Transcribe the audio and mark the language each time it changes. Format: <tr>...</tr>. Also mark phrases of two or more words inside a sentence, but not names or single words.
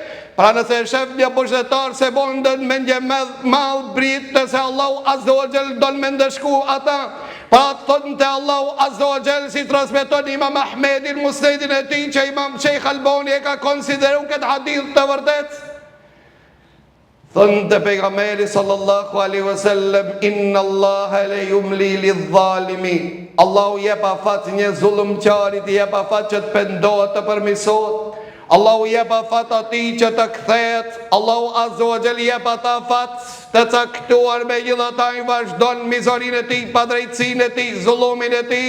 <sq>Pra nëse shef një pushtetar se bondën me një madh britë se</sq> <ar>الله عز وجل</ar> <sq>don me ndëshku ata, pra thonë të</sq> <ar>الله عز وجل</ar> <sq>si transmeton Imam Ahmedin musnedin e tij që Imam Sheikh Albani e ka konsideru këtë hadith të vërtet. Thënë të pejgamberi</sq> <ar>صلى الله عليه وسلم, إن الله ليملي للظالم.</ar> <sq>Allahu jep afat një zullumqarit, jep afat që të pendohet, të përmirësohet. Allahu jep afat atij që të kthehet.</sq> <ar>الله عز وجل</ar> <sq>jep ata afat të caktuar, megjithatë ai vazhdon mizorinë e tij, padrejtësinë e tij, zullumin e tij.</sq>